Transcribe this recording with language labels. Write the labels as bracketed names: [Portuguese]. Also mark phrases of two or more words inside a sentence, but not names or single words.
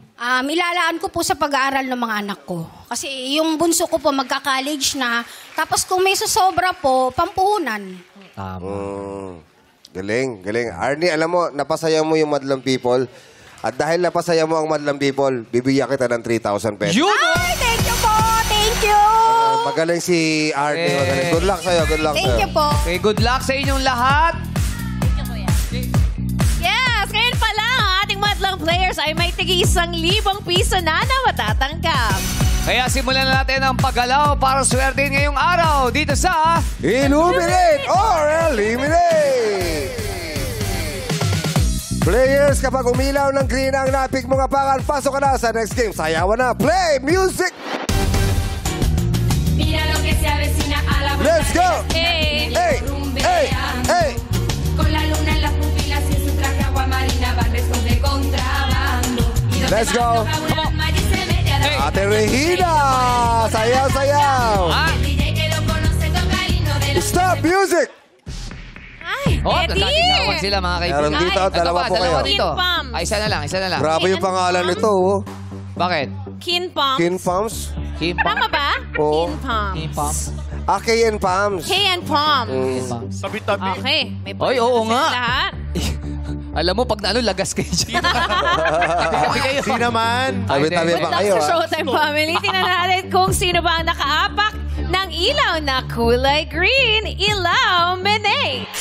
[Filipino] Ilalaan ko po sa pag-aaral ng mga anak ko. Kasi yung bunso ko po magka-college na. Tapos kung may susobra po, pampuhunan. Tama. Galing, galing. Arnie, alam mo, napasaya mo yung Madlang People. At dahil napasaya mo ang Madlang People, bibigyan kita ng 3,000 pesos. Yun! Ay, [English] thank you po! Thank you! [Filipino] Magaling si Arnie. Eh. Magaling. [English] Good luck sa'yo, good luck Thank [Filipino] sa'yo. [English] you po. [Filipino] Okay, [English] good luck [Filipino] sa inyong lahat. yes, ngayon pa lang ang ating madlang players ay may tig-1,000 piso na matatanggap. Kaya simulan na natin ang paggalaw para swertein ngayong araw dito sa... [English] Illuminate or eliminate! [Filipino] Players, kapag umilaw ng green ang napik mga pangan, pasok ka na sa [English] next game. [Filipino] Sayawan na. [English] Play music! [Spanish] Mira lo que se avecina a la [English] Let's go! Hey! Hey! Hey! Hey! [Spanish] Con la luna en las pupilas y en su traje aguamarina va restos de contrabando. Y los [English] Let's [Spanish] que [English] go. [Spanish] más toca una Mari se mete a la [Filipino] Ate Regina! Sayaw, sayaw! Ah! [Spanish] El DJ que lo conoce toca el himno de la [English] Stop music! [Filipino] Ay, Oh, Eddie! nagkakinawan sila mga kaibigan. Meron dito, Ito dalawa pa, po dalawa kayo. dito. Kin Pams. Ay, isa na lang, isa na lang. Grabe yung pangalan nito, oh. Bakit? Kin Pumps. Kin Pams? Kim Tama ba? Oo. Kin Pumps. Kim Pumps. K&N Pams. K&N Pumps. Kim Pumps. Okay. May Oy, oo point na nga. sa lahat. Alam mo, pag naano, lagas kayo dyan. Tabi kayo. Di naman. Tabi-tabi [English] Good [Filipino] pa [English] luck [Filipino] kayo, sa ah. Showtime family. Tingnan natin kung sino ba ang nakaapak ng ilaw na kulay green. Ilaw Mene.